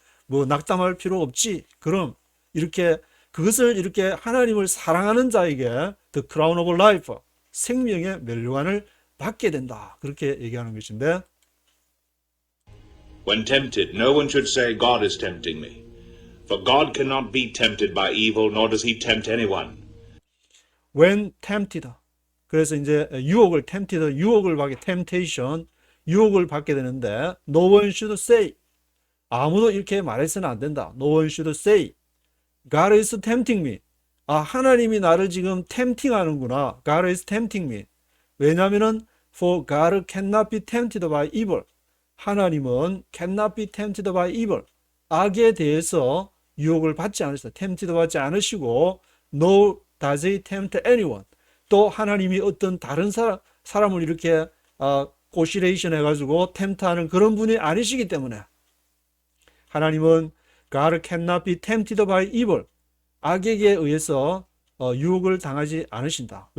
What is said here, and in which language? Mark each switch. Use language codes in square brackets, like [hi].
[ko] 뭐 낙담할 필요 없지. 그럼 이렇게 그것을 이렇게 하나님을 사랑하는 자에게 [en] the crown of life, [ko] 생명의 면류관을 받게 된다. 그렇게 얘기하는 것인데 [en] When tempted, no one should say, God is tempting me. For God cannot be tempted by evil, nor does he tempt anyone. When tempted. [ko] 그래서 이제 유혹을 받게 temptation, 유혹을 받게 되는데 [en] no one should say. [ko] 아무도 이렇게 말해서는 안 된다. [en] No one should say. God is tempting me. [ko] 아, 하나님이 나를 지금 템팅 하는구나. [en] God is tempting me. 왜냐면은 for God cannot be tempted by evil. 하나님은 cannot be tempted by evil. [ko] 악에 대해서 유혹을 받지 않으시다. [en] tempted [ko] 받지 않으시고 [en] no does he tempt anyone. [ko] 또 하나님이 어떤 다른 사람을 이렇게 고시레이션 해가지고 템트하는 그런 분이 아니시기 때문에 하나님은 [en] God cannot be tempted by evil. [ko] 악에게 의해서 유혹을 당하지 않으신다.